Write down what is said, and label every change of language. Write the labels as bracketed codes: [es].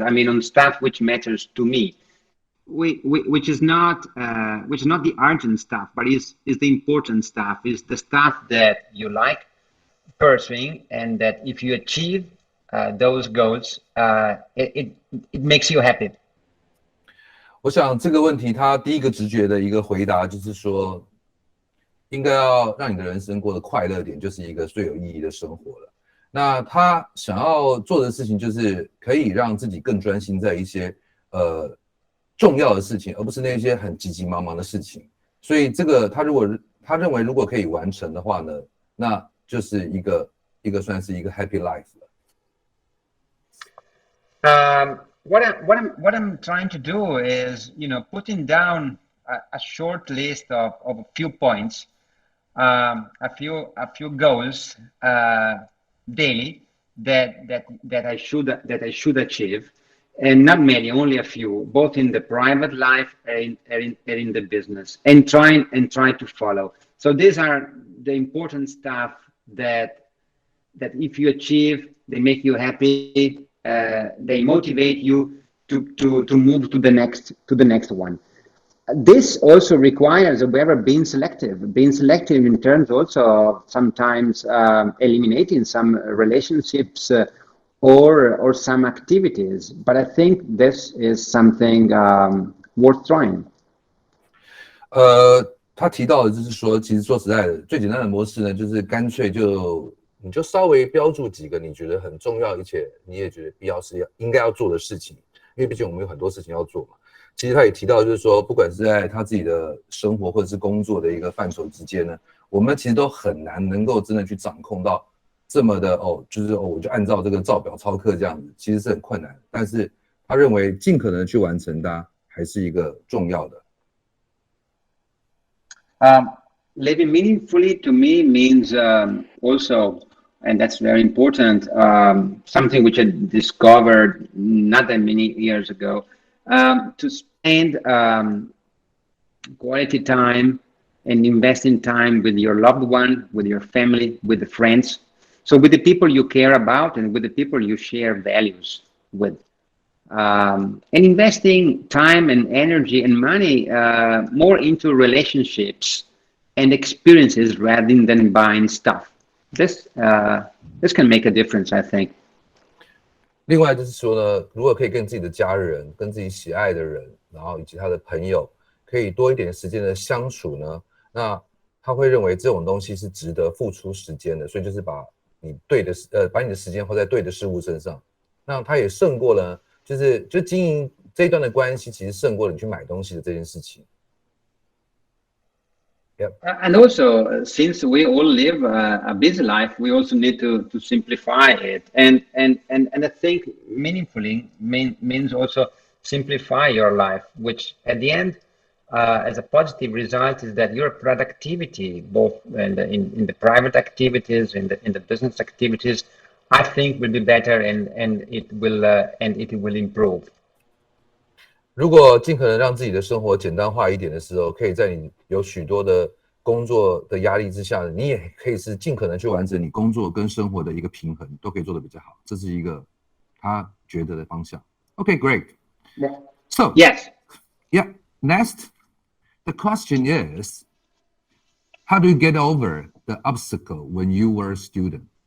[en] I mean, on stuff which matters to me, which is not the urgent stuff, but is the important stuff. Is the stuff that you like pursuing, and that if you achieve those goals, it makes you happy. [zh] 我想这个问题，他第一个直觉的一个回答就是说，应该要让你的人生过得快乐点，就是一个最有意义的生活了。那他想要做的事情，就是可以让自己更专心在一些重要的事情，而不是那些很急急忙忙的事情。所以这个他认为如果可以完成的话呢，那就是一个算是一个 [en] happy life [zh] 了。 [en] What I'm trying to do is, putting down a short list of a few points, a few goals daily that I should achieve, and not many, only a few, both in the private life and in the business, and try to follow. So these are the important stuff that if you achieve, they make you happy. They motivate you to move to the next one. This also requires, however, being selective in terms also of sometimes eliminating some relationships or some activities. But I think this is something worth trying. [zh] 他提到的就是说，其实说实在的，最简单的模式呢，就是干脆你就稍微标注几个你觉得很重要，而且你也觉得必要是应该要做的事情，因为毕竟我们有很多事情要做嘛。其实他也提到，就是说，不管是在他自己的生活或者是工作的一个范畴之间呢，我们其实都很难能够真的去掌控到这么的我就按照这个照表操课这样子，其实是很困难。但是他认为尽可能去完成它还是一个重要的。 [en] Living meaningfully to me means also, and that's very important, something which I discovered not that many years ago, to spend quality time and investing time with your loved one, with your family, with the friends. So with the people you care about and with the people you share values with. And investing time and energy and money more into relationships and experiences rather than buying stuff. This can make a difference, I think. [zh] 另外就是说呢，如果可以跟自己的家人、跟自己喜爱的人，然后以及他的朋友，可以多一点时间的相处呢，那他会认为这种东西是值得付出时间的，所以就是把你的时间花在对的事物身上，那他也胜过了，就经营这一段的关系，其实胜过了你去买东西的这件事情。 [en] Yep. And also, since we all live a busy life, we also need to simplify it. And I think meaningfully means also simplify your life, which at the end as a positive result is that your productivity, both in the private activities, in the business activities, I think will be better and it will improve. [zh] 如果尽可能让自己的生活简单化一点的时候，可以在你有许多的工作的压力之下，你也可以是尽可能去完成你工作跟生活的一个平衡，都可以做得比较好。这是一个他觉得的方向。 [en] Okay, great. So yes, yeah. Next, the question is, how do you get over the obstacle when you were a student?